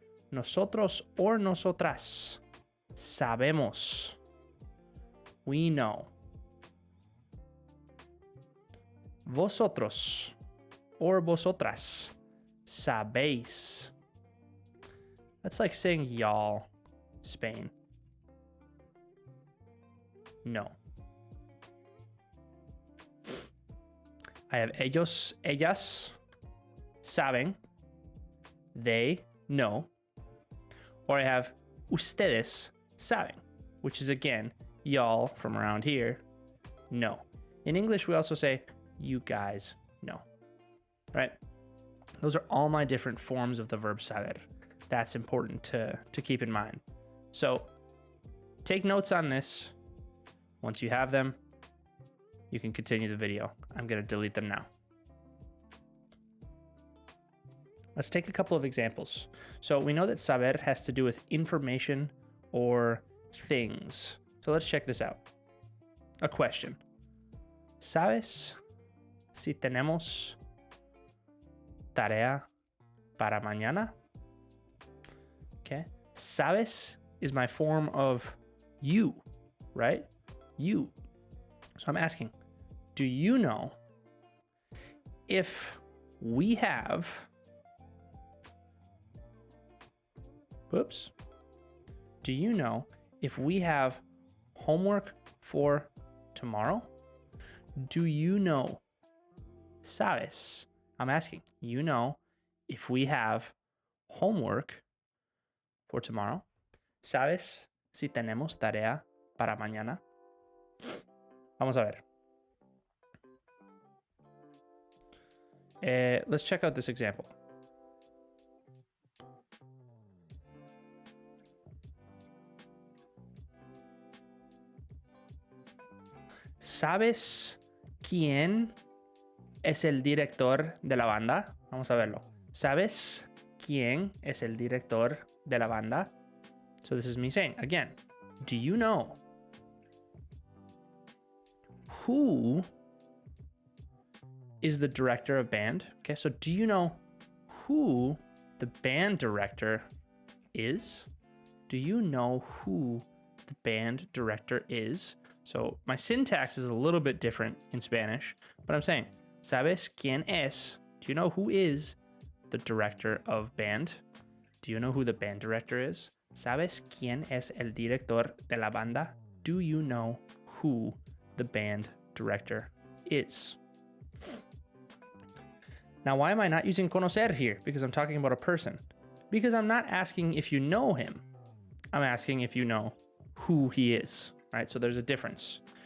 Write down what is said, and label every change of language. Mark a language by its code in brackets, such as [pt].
[es] Nosotros or nosotras sabemos. [en] We know. [es] Vosotros or vosotras sabéis. [en] That's like saying y'all, Spain. No. I have [es] ellos, ellas, saben, [en] they know. Or I have [es] ustedes saben, [en] which is again, y'all from around here, know. In English, we also say, you guys know, right? Those are all my different forms of the verb saber. That's important to keep in mind. So take notes on this. Once you have them, you can continue the video. I'm going to delete them now. Let's take a couple of examples. So we know that saber has to do with information or things. So let's check this out. A question. [es] ¿Sabes si tenemos tarea para mañana? [en] Okay. ¿Sabes is my form of you, right? You. So I'm asking, do you know if we have, do you know if we have homework for tomorrow? Do you know, sabes, I'm asking, you know if we have homework for tomorrow? [es] ¿Sabes si tenemos tarea para mañana? Vamos a ver. [en] Let's check out this example. [es] ¿Sabes quién es el director de la banda? Vamos a verlo. ¿Sabes quién es el director de la banda? [en] So this is me saying, again, do you know who is the director of band? Okay, so do you know who the band director is? Do you know who the band director is? So my syntax is a little bit different in Spanish, but I'm saying, [es] ¿sabes quién es? [en] Do you know who is the director of band? Do you know who the band director is? [es] ¿Sabes quién es el director de la banda? [en] Do you know who the band director is? Now, why am I not using conocer here? Because I'm talking about a person. Because I'm not asking if you know him. I'm asking if you know who he is, right? So there's a difference.